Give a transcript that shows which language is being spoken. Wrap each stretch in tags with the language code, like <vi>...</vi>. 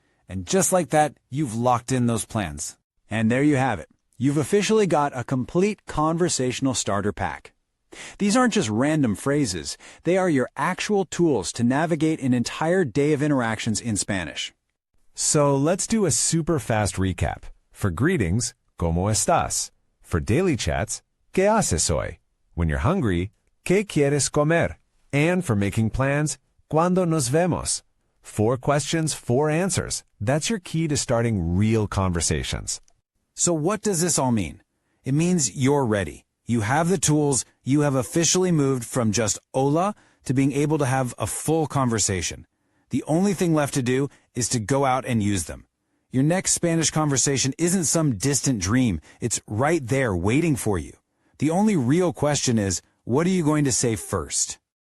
<en>And just like that, you've locked in those plans. And there you have it. You've officially got a complete conversational starter pack. These aren't just random phrases, they are your actual tools to navigate an entire day of interactions in Spanish. So let's do a super fast recap. For greetings,</en> <es>¿cómo estás?</es> <en>For daily chats,</en> <es>¿qué haces hoy?</es> <en>When you're hungry,</en> <es>¿qué quieres comer?</es> <en>And for making plans,</en> <es>¿cuándo nos vemos?</es> <en>4 questions, 4 answers. That's your key to starting real conversations. So what does this all mean? It means you're ready. You have the tools, you have officially moved from just hola to being able to have a full conversation. The only thing left to do is to go out and use them. Your next Spanish conversation isn't some distant dream, it's right there waiting for you. The only real question is, what are you going to say first?</en>